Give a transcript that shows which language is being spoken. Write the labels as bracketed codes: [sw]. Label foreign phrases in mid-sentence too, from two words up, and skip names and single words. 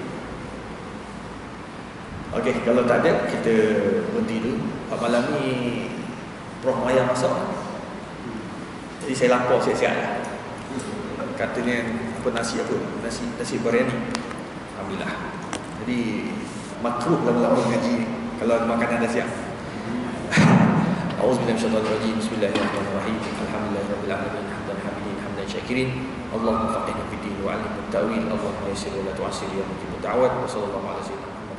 [ms] Okey, kalau tak ada, kita berhenti dulu. Malam ni Prof Maya masak. Jadi saya lapar siap-siap lah. Katanya nasi nasi biryani. Alhamdulillah. Jadi makruh lama-lama ngaji ni kalau makanan dah siap. [ar] أعوذ بالله من الشيطان الرجيم. بسم الله الرحمن الرحيم. الحمد لله رب العالمين. حمدا حامدين، حمدا شاكرين. اللهم فقهنا في الدين وعلمنا التأويل. اللهم يسر ولا تعسر يا مجيب الدعوات. وصلى الله عليه وسلم.